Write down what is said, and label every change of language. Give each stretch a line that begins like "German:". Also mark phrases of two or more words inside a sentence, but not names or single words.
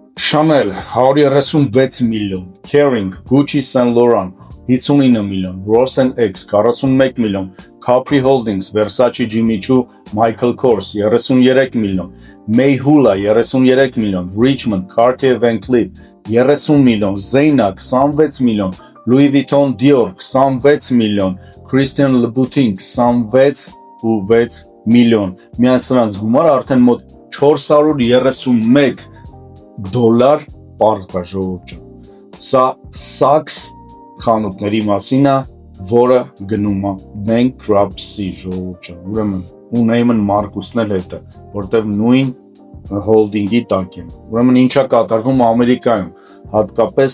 Armenian: Chanel 136 միլիոն, Kering, Gucci, Saint Laurent 59 միլիոն, Ross & X 41 միլիոն, Capri Holdings, Versace, Jimmy Choo, Michael Kors 33 միլիոն, Mayhoola 33 միլիոն, Richmond, Cartier Van Cleef 30 միլիոն, Zegna 26 միլիոն, Louis Vuitton, Dior 26 միլիոն, Christian Louboutin 26.6 միլիոն։ Միայն սրանց գումարը արդեն մոտ $431 պարկ է ժողովուրդ ջան։ Սա Saks խանութների մասին է, որը գնում է bankruptcy ժողովուրդ ջան։ Ուրեմն Neiman Marcus-ն էլ հետը, որտեղ նույն holding-ի տակ են։ Ուրեմն ինչա կատարվում Ամերիկայում, հատկապես